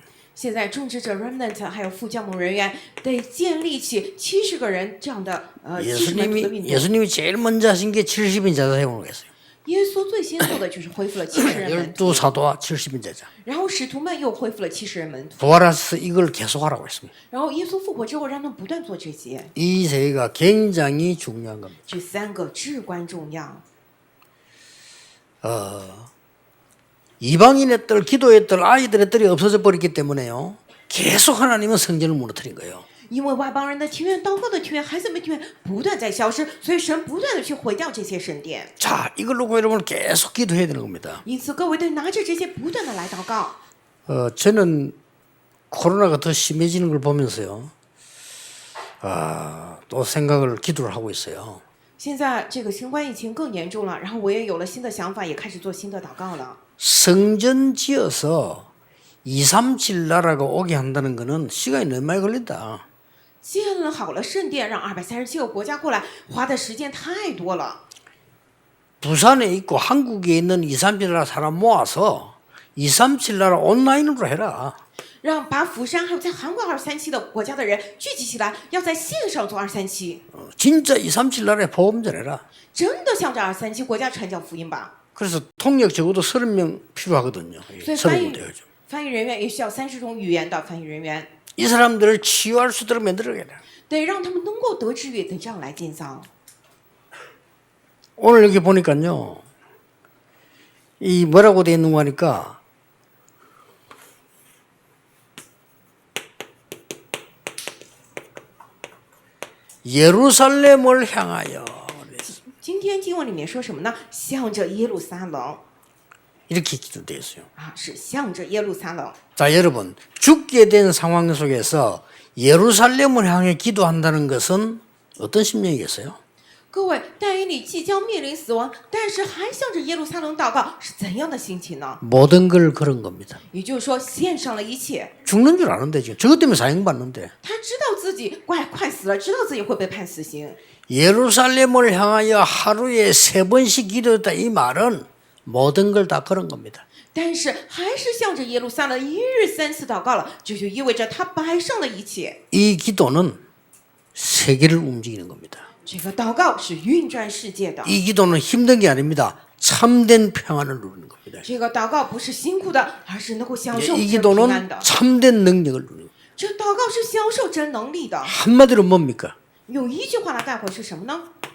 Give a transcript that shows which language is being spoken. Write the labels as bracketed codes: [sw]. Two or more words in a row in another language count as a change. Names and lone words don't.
[zh] 现在种植者 remnant 还有副教牧人员得建立起70个人这样的70门徒的运动。 [ko] 예수님이 제일 먼저 하신 게 70인 제자 세우는 거였어요. [zh] 耶稣最先做的就是恢复了70人门徒， [ko] 12사도와 70인 제자. [zh] 然后使徒们又恢复了70人门徒， [ko] 부활해서 이걸 계속하라고 했습니다. [zh] 然后耶稣复活之后让他们不断做这些， [ko] 이 세 개가 굉장히 중요한 겁니다. [zh] 这3个至关重要。 [ko] 이방인의 뜰, 기도의 뜰, 아이들의 뜰이 없어져 버렸기 때문에요. 계속 하나님은 성전을 무너뜨린 거예요. [zh] 因为外邦人的庭院、祷告的庭院、孩子们的庭院不断在消失，所以神不断的去毁掉这些圣殿。 [ko] 자, 이걸 놓고 여러분 계속 기도해야 되는 겁니다. [zh] 因此，各位得拿着这些不断的来祷告。 [ko] 저는 코로나가 더 심해지는 걸 보면서요. 또 생각을 기도를 하고 있어요. [zh] 现在这个新冠疫情更严重了，然后我也有了新的想法，也开始做新的祷告了。 [ko] 성전 지어서 237 나라가 오게 한다는 거는 시간이 너무 많이 걸린다. [zh] 建了好了圣殿，让237个国家过来，花的时间太多了。 [ko] 부산에 있고 한국에 있는 237 나라 사람 모아서 237 나라 온라인으로 해라. [zh] 让把釜山还有在韩国237的国家的人聚集起来，要在线上做237， [ko] 진짜 237 나라에 복음 전해라. [zh] 真的向着237国家传讲福音吧。 [ko] 그래서 통역 적어도 30명 필요하거든요. [zh] 所以翻译 [ko] 30명 돼야죠. [zh] 翻译人员也需要30种语言的翻译人员， [ko] 이 사람들을 치유할 수 있도록 만들어야 돼. [zh] 得让他们能够得治愈，得这样来建造。 [ko] 오늘 여기 보니까요. 이 뭐라고 돼 있는 거 하니까 예루살렘을 향하여 [zh] 今天经文里面说什么呢？向着耶路撒冷 [ko] 이렇게 기도되어 있어요. [zh] 啊，是向着耶路撒冷。 [ko] 자, 여러분, 죽게 된 상황 속에서 예루살렘을 향해 기도한다는 것은 어떤 심령이겠어요? [zh] 各位，但以理即将面临死亡，但是还向着耶路撒冷祷告，是怎样的心情呢？ [ko] 모든 걸 그런 겁니다. [zh] 也就是说，献上了一切。 [ko] 죽는 줄 아는데 지금 저것 때문에 사형 받는데 [zh] 他知道自己快死了，知道自己会被判死刑。 [ko] 예루살렘을 향하여 하루에 3번씩 기도했다 이 말은 모든 걸 다 그런 겁니다. [zh] 但是还是向着耶路撒冷一日3次祷告了，这就意味着他摆上了一切。 [ko] 이 기도는 세계를 움직이는 겁니다. [zh] 这个祷告是运转世界的， [ko] 이 기도는 힘든 게 아닙니다. 참된 평안을 누리는 겁니다. [zh] 这个祷告不是辛苦的，而是能够享受 [ko] 이 [zh] 真平安 [ko] 기도는 [zh] 的。 [ko] 참된 능력을 누리는 겁니다. [zh] 这祷告是享受真能力的。 [ko] 한마디로 뭡니까? [zh] 用一句话来概括是什么呢？